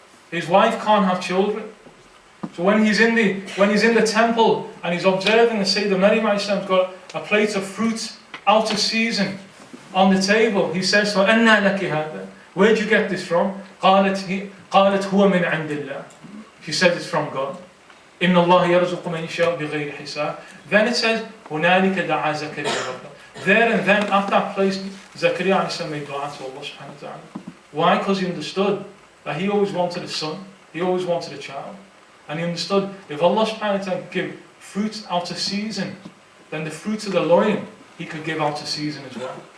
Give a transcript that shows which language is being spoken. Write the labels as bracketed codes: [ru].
[en] His wife can't have children. So when he's in the temple and he's observing the Sayyidina Maryam alayhi salam's got a plate of fruit out of season on the table, he says to her, [ar] "Anna laki hada? [en] Where'd you get this from?" [ar] قالت هو من عند الله. [en] She said it's from God. [ar] إن الله يرزق من يشاء بغير حساب. [en] Then it says [ar] هنالك دعا زكريا ربه. [en] There and then at that place, Zakaria alayhi salam made dua to Allah subhanahu wa ta'ala. Why? Because he understood that he always wanted a son, he always wanted a child. And he understood, if Allah subhanahu wa ta'ala give fruit out of season, then the fruit of the loin, he could give out of season as well.